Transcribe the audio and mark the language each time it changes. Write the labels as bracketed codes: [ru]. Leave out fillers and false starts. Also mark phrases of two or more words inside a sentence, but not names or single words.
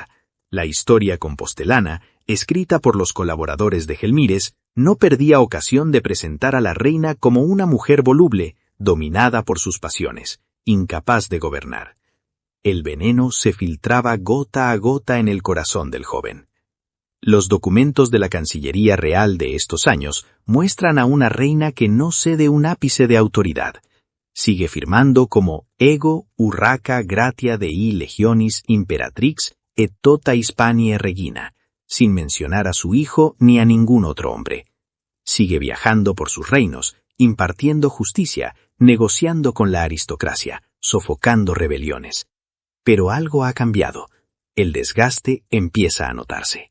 [es] La historia compostelana, escrita por los colaboradores de Gelmírez, no perdía ocasión de presentar a la reina como una mujer voluble, dominada por sus pasiones, incapaz de gobernar. El veneno se filtraba gota a gota en el corazón del joven. Los documentos de la Cancillería Real de estos años muestran a una reina que no cede un ápice de autoridad. Sigue firmando como [la] Ego Urraca gratia Dei legionis imperatrix et tota Hispanie regina, [es] sin mencionar a su hijo ni a ningún otro hombre. Sigue viajando por sus reinos, impartiendo justicia, negociando con la aristocracia, sofocando rebeliones. Pero algo ha cambiado. El desgaste empieza a notarse.